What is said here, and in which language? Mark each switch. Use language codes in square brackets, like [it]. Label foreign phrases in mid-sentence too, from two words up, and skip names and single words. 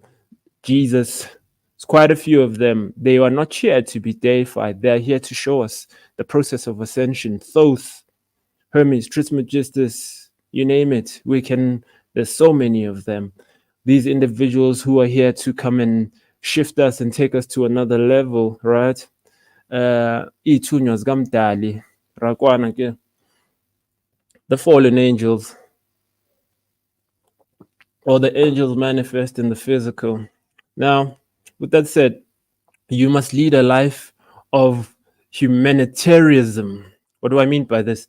[en] Jesus, there's quite a few of them. They are not here to be deified. They are here to show us the process of ascension. Thoth, Hermes, Trismegistus, you name it. There's so many of them. These individuals who are here to come and shift us and take us to another level, right? [xh] Ithunywa zikaMdali, rakwana ke. [en] The fallen angels, or the angels manifest in the physical. Now, with that said, you must lead a life of humanitarianism. What do I mean by this?